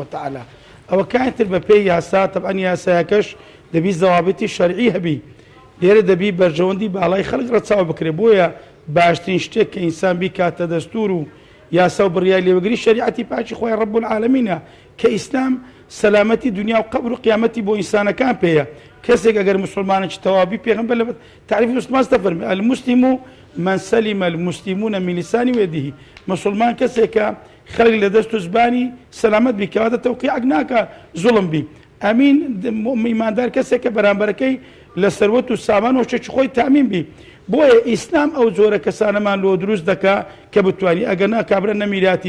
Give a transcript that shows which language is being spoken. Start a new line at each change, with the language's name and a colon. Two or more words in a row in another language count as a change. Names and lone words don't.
Central Kurdish: تەعالا ئەوە کاتر بە پێی یاسا طبعا یاسایەکەش دەبی زەوابەتی شەرعی هەبی لێرە دەبی بەرژەوەندی باڵای خەڵک ڕەچاو بکرێ بۆیە باشترین شتێک کە ئینسان بیکاتە دەستور و یاسا و بڕیای لێوەگری شریعەتی پاکی خۆی ڕەب العالەمینە کە ئیسلام سەلامەتی دنیا و قەبر و قیامەتی بۆ ئینسانەکان پێیە کەسێک ئەگەر مسلمانێکی تەواوی پێغەمبەر لە تعریفی مسلمان دەفەرمێ
Arabic: المسلم من سلم المسلمون من لسان ويده
Central Kurdish: مسلمان کەسێکە خەڵک لە دەست و زبانی سەلامەت بی کەواتە تەوقیعک ناکە زوڵم بی ئەمین ئیماندار کەسێکە بەرامبەرەکەی لە سەروەت و سامان و شتێکی خۆی تامین بی بۆیە ئیسلام ئەو جۆرە کەسانەمان لۆ دروست دەکا کە بتوانی ئەگەر ناکابرە نەمیراتی